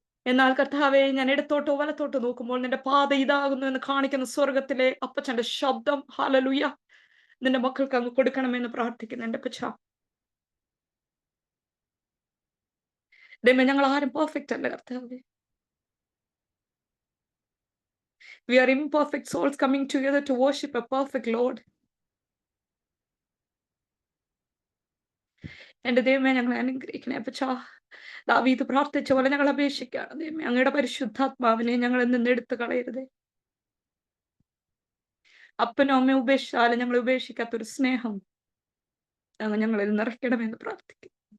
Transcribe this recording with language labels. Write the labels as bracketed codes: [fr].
[ml] എന്നാൽ കർത്താവെ, ഞാൻ ഇടത്തോട്ടോ വലത്തോട്ടോ നോക്കുമ്പോൾ നിന്റെ പാത ഇതാകുന്നു എന്ന് കാണിക്കുന്ന സ്വർഗത്തിലെ അപ്പച്ചന്റെ ശബ്ദം ഹല്ലേലൂയ നിന്റെ മക്കൾക്ക് അങ്ങ് കൊടുക്കണമെന്ന് പ്രാർത്ഥിക്കുന്നു എൻ്റെ അപ്പച്ചാ. ദൈവമേ, ഞങ്ങൾ ആരും പെർഫെക്റ്റ് അല്ല കർത്താവെ. [en] We are imperfect souls coming together to worship a perfect Lord. [ml] എന്റെ ദൈവമേ, ഞങ്ങളെ അനുഗ്രഹിക്കണേ അപ്പച്ചാ. ദാവീദ് പ്രാർത്ഥിച്ച പോലെ ഞങ്ങൾ അപേക്ഷിക്കുകയാണ് ദൈവമേ, അങ്ങയുടെ പരിശുദ്ധാത്മാവിനെ ഞങ്ങൾ നിന്ന് എടുത്തു കളയരുതേ. അപ്പനും അമ്മയും ഉപേക്ഷിച്ചാലും ഞങ്ങളെ ഉപേക്ഷിക്കാത്തൊരു സ്നേഹം അങ്ങ് ഞങ്ങളിൽ നിറയ്ക്കണമെന്ന് പ്രാർത്ഥിക്കും.